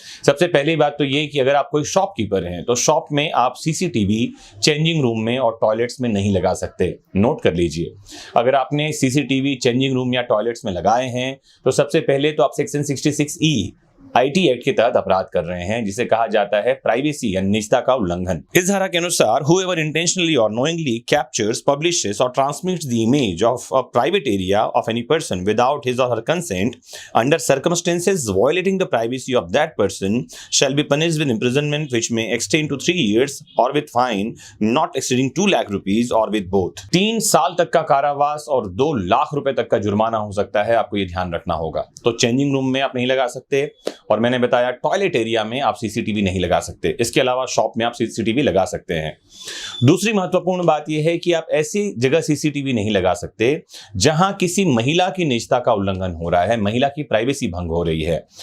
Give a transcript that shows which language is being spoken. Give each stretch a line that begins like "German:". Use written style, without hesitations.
Hindi: सबसे पहली बात तो ये कि अगर आप कोई शॉपकीपर हैं तो शॉप में आप सीसीटीवी चेंजिंग रूम में और टॉयलेट्स में नहीं लगा सकते। नोट कर लीजिए, अगर आपने सीसीटीवी चेंजिंग रूम या टॉयलेट्स में लगाए हैं तो सबसे पहले तो आप सेक्शन 66E आईटी एक्ट के तहत अपराध कर रहे हैं, जिसे कहा जाता है प्राइवेसी या निजता का उल्लंघन। इस धारा के अनुसार
English: whoever intentionally or knowingly captures, publishes or transmits the image of a private area of any person without his or her consent under circumstances violating the privacy of that person shall be punished with imprisonment which may extend to 3 years or with fine not exceeding 2 lakh rupees or with both।
Hindi: 3 साल तक का कारावास और 2 लाख रुपए तक का जुर्माना हो सकता है। आपको ये ध्यान रखना होगा। तो चेंजिंग रूम में आप नहीं लगा सकते, और मैंने बताया टॉयलेट एरिया में आप सीसीटीवी नहीं लगा सकते। इसके अलावा शॉप में आप सीसीटीवी लगा सकते हैं। दूसरी महत्वपूर्ण बात यह है कि आप ऐसी जगह सीसीटीवी नहीं लगा सकते जहां किसी महिला की निजता का उल्लंघन हो रहा है, महिला की प्राइवेसी भंग हो रही है।